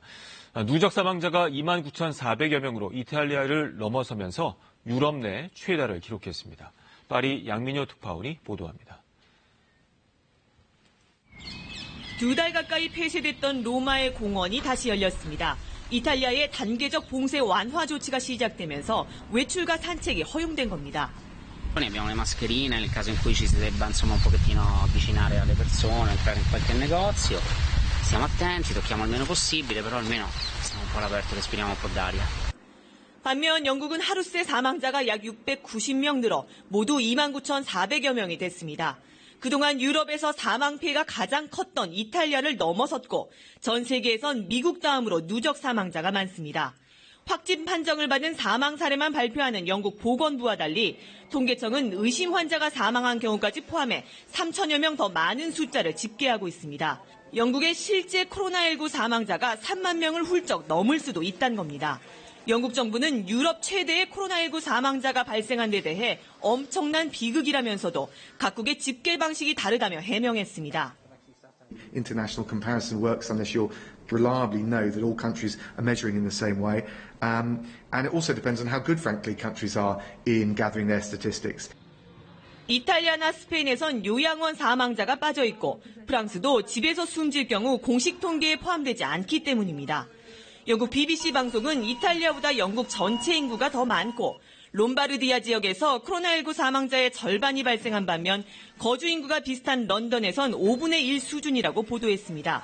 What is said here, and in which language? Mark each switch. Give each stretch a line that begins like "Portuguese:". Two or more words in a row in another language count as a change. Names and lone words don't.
Korean: 누적 사망자가 29,400여 명으로 이탈리아를 넘어서면서 유럽 내 최다를 기록했습니다. 파리 양민효 특파원이 보도합니다. 2달 가까이 폐쇄됐던 로마의 공원이 다시 열렸습니다. 이탈리아의 단계적 봉쇄 완화 조치가 시작되면서 외출과 산책이 허용된 겁니다.
Italian: Abbiamo le mascherine nel caso in cui ci si debba insomma un pochettino avvicinare alle persone, entrare in qualche negozio. Stiamo attenti, tocchiamo il meno possibile, però almeno stiamo un po' all'aperto, respiriamo un po' d'aria.
Korean: 반면 영국은 하루 새 사망자가 약 690명 늘어 모두 29,400여 명이 됐습니다. 그동안 유럽에서 사망 피해가 가장 컸던 이탈리아를 넘어섰고 전 세계에선 미국 다음으로 누적 사망자가 많습니다. 확진 판정을 받은 사망 사례만 발표하는 영국 보건부와 달리 통계청은 의심 환자가 사망한 경우까지 포함해 3천여 명 더 많은 숫자를 집계하고 있습니다. 영국의 실제 코로나19 사망자가 3만 명을 훌쩍 넘을 수도 있다는 겁니다. 영국 정부는 유럽 최대의 코로나19 사망자가 발생한 데 대해 엄청난 비극이라면서도 각국의 집계 방식이 다르다며 해명했습니다.
English: International comparison works unless you'll reliably know that all countries are measuring in the same way. And it also depends on how good, frankly, countries are in gathering their statistics.
Korean: 이탈리아나 스페인에선 요양원 사망자가 빠져 있고 프랑스도 집에서 숨질 경우 공식 통계에 포함되지 않기 때문입니다. 영국 BBC 방송은 이탈리아보다 영국 전체 인구가 더 많고 롬바르디아 지역에서 코로나19 사망자의 절반이 발생한 반면 거주 인구가 비슷한 런던에선 5분의 1 수준이라고 보도했습니다.